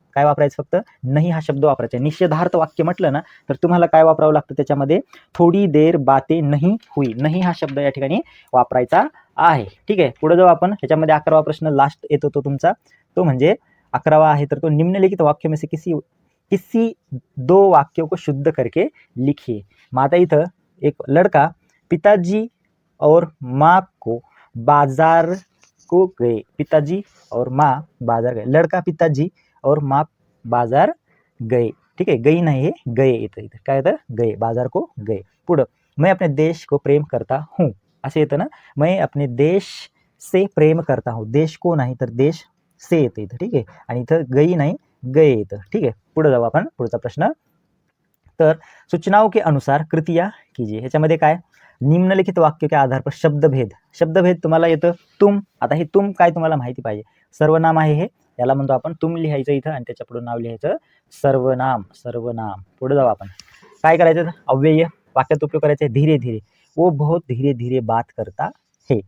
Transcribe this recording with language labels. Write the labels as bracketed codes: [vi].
[mr] काय वापरायचं, फक्त नाही हा शब्द वापरायचा. निषेधार्थ वाक्य म्हटलं ना तर तुम्हाला काय वापरावं लागतं त्याच्यामध्ये, [hi] थोडी देर बातें नहीं हुई. [mr] नाही हा शब्द या ठिकाणी वापरायचा आहे. ठीक आहे. पुढे जाऊ आपण. ह्याच्यामध्ये 11वा प्रश्न लास्ट येतो तो तुमचा, तो म्हणजे 11वा आहे तर तो [hi] निम्नलिखित वाक्य में से किसी दो वाक्यों को शुद्ध करके लिखिए. [mr] मग आता इथं [hi] एक लड़का पिताजी और माँ को बाजार को गए. पिताजी और माँ बाजार गए. लड़का पिताजी और माँ बाजार गए. [mr] ठीक आहे. गई नाही हे गए येतं. इथं काय येतं, गए, [hi] बाजार को गए. [mr] पुढं [hi] मैं अपने देश को प्रेम करता हूँ [mr] असे येतं ना. [hi] मैं अपने देश से प्रेम करता हूँ. [mr] देश को नाही तर देश से येतं इथं. ठीक आहे. आणि इथं गई नाही गए येतं. ठीक आहे. पुढे जाऊ आपण. पुढचा प्रश्न, तर [hi] सूचनाओं के अनुसार कृतिया कीजिए. [mr] ह्याच्यामध्ये काय, [hi] निम्नलिखित वाक्य के आधार पर [mr] शब्दभेद तुम्हाला येतं तुम. आता हे तुम काय तुम्हाला माहिती पाहिजे. सर्वनाम आहे हे, याला म्हणतो आपण तुम लिहायचं इथं आणि त्याच्या पुढे नाव लिहायचं सर्वनाम. पुढे जाऊ आपण. काय करायचं, अव्यय वाक्यात उपयोग करायचा आहे. [hi] धीरे धीरे. वो बहुत धीरे धीरे बात करता है.